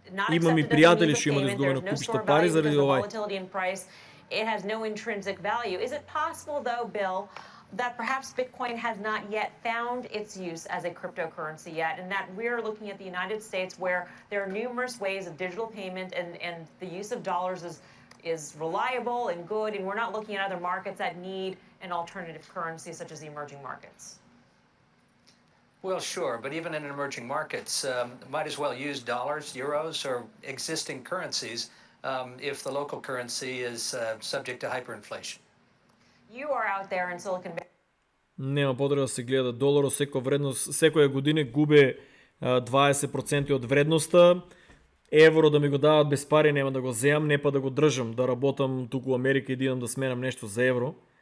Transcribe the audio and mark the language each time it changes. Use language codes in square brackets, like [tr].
[mk] Имам и пријатели што имале изгубено купишта пари заради овај. [en] It has no intrinsic value. Is it possible, though, Bill, that perhaps Bitcoin has not yet found its use as a cryptocurrency yet, and that we're looking at the United States where there are numerous ways of digital payment and the use of dollars is reliable and good, and we're not looking at other markets that need an alternative currency such as the emerging markets? Well, sure, but even in emerging markets, might as well use dollars, euros, or existing currencies if the local currency is subject to hyperinflation. You are out there in Silicon Valley. [mk] Нема потреба да се гледа доларот, секоја година губе 20% од вредноста. Евро да ми го дават без пари нема да го земам, не па да го држам, да работам туку у Америка и да идам да сменам нешто за евро.